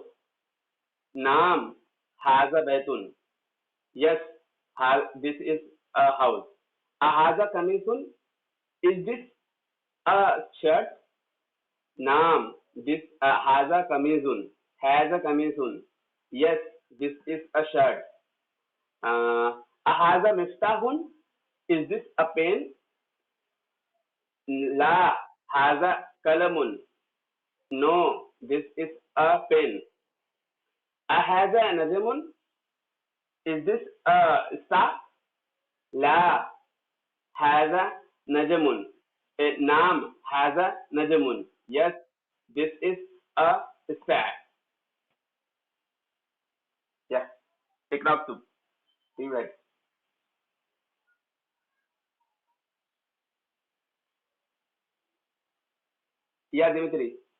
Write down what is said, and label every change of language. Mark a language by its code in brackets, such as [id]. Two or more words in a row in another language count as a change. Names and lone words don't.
[ar] نعم. هذا بيت. [en] Yes, this is a house. [ar] أهذا قميص. [en] Is this a shirt? [ar] Naam. This هذا قميص. هذا قميص. [en] Yes, this is a shirt. [ar] أهذا مفتاح. [en] Is this a pen? [ar] لا. هذا قلم. [en] No, this is a pen. [ar] أهذا نجم. [en] Is this a star? [ar] La. هذا نجم. نعم. هذا نجم. [en] Yes, this is a star. Yeah. Ikra up. You right. Yeah, Dimitri.